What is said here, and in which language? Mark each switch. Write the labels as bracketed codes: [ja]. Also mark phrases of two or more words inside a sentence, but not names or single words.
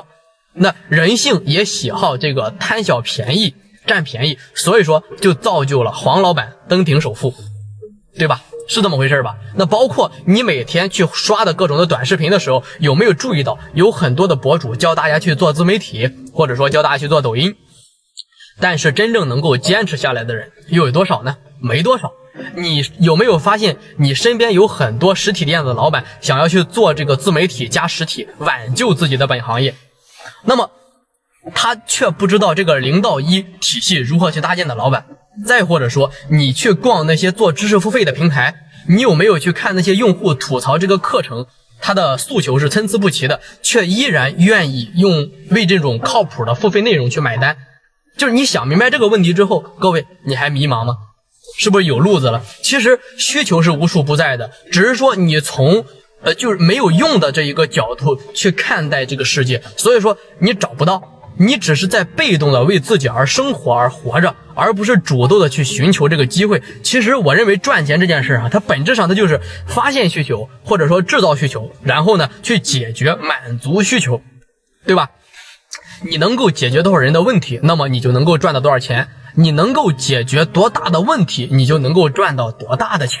[zh] 那人性也喜好這個貪小便宜，佔便宜，所以說就造就了黃老板登頂首富，對吧？是這麼回事吧？那包括你每天去刷的各種的短視頻的時候，有沒有注意到有很多的博主教大家去做自媒體，或者說教大家去做抖音，但是真正能夠堅持下來的人又有多少呢？沒多少。你有沒有發現你身邊有很多實體店的老闆想要去做這個自媒體加實體，挽救自己的本行業，那麼他卻不知道這個0到1體系如何去搭建的老闆。再或者說你去逛那些做知識付費的平台，你有沒有去看那些用戶吐槽這個課程他的訴求是參差不齊的，卻依然願意為這種靠譜的付費內容去買單？就是你想明白這個問題之後，各位你還迷茫嗎？是不是有路子了？其實需求是無處不在的，只是說你從就是沒有用的這一個角度去看待這個世界，所以說你找不到，你只是在被動的為自己而生活而活着，而不是主動的去尋求這個機會。其實我認為賺錢這件事它本質上它就是發現需求，或者說制造需求，然後呢去解決滿足需求，對吧？你能夠解決多少人的問題，那麼你就能夠賺到多少錢。你能夠解決多大的問題，你就能夠賺到多大的錢。